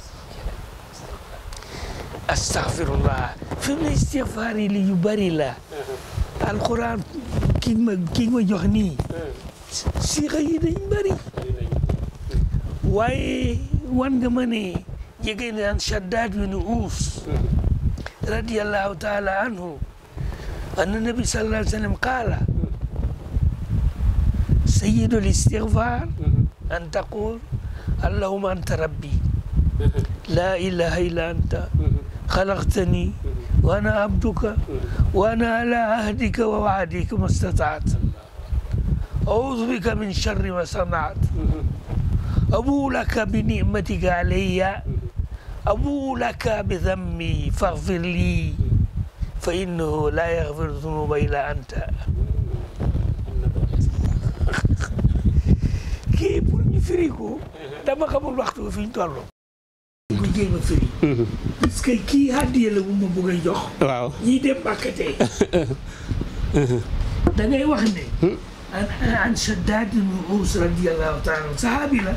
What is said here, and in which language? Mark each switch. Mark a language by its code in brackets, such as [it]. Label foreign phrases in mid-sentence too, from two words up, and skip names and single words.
[wo] astaghfirullah fi mu ne istighfar yi li yu bari la alquran kii ma jox nii siixa yi dañ bari waaye wan nga ma ne jege naan Shaddad bin Aus [ar] رضي الله تعالى عنه أن النبي صلى الله عليه وسلم قال سيد الاستغفار أن تقول اللهم أنت ربي لا إله إلا أنت خلقتني وأنا عبدك وأنا على عهدك ووعدك ما استطعت أعوذ بك من شر ما صنعت أبو لك بنعمتك علي أبو لك بذنبي فاغفر لي فإنه لا يغفر الذنوب إلا أنت [wo] kii pour ñu firi ko dama xamul waxtu fi ñu toll ko jéem a firi [fr] parce que [wo] kii hàddiya la bu ma bëgg a jox waaw ñii dem bàkkatee da ngay wax ne an Shaddad ibn Aus [ar] رضي الله تعالى [wo] sahaabi la